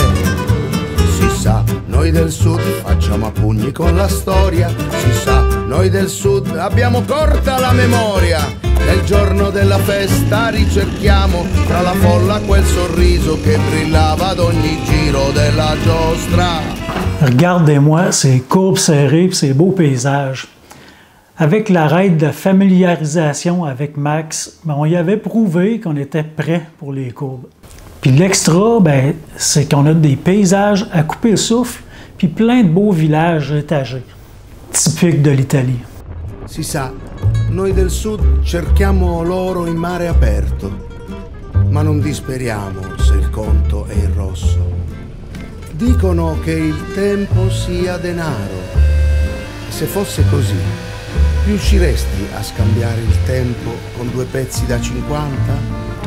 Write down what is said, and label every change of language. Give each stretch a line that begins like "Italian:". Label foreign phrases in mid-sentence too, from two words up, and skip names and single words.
Italian: Si sa, noi del sud facciamo a pugni con la storia, si sa, noi del sud abbiamo corta la memoria. Nel giorno della festa ricerchiamo tra la folla quel sorriso che brillava ad ogni giro della giostra.
French: Regardez-moi ces courbes serrées et ces beaux paysages. Avec la règle de familiarisation avec Max, on y avait prouvé qu'on était prêt pour les courbes. Puis l'extra, ben, c'est qu'on a des paysages à couper le souffle, puis plein de beaux villages étagés, typiques de l'Italie.
Italian: Si sa, noi del sud cerchiamo l'oro in mare aperto, ma non disperiamo se il conto è in rosso. Dicono che il tempo sia denaro. Se fosse così, riusciresti a scambiare il tempo con 2 pezzi da 50?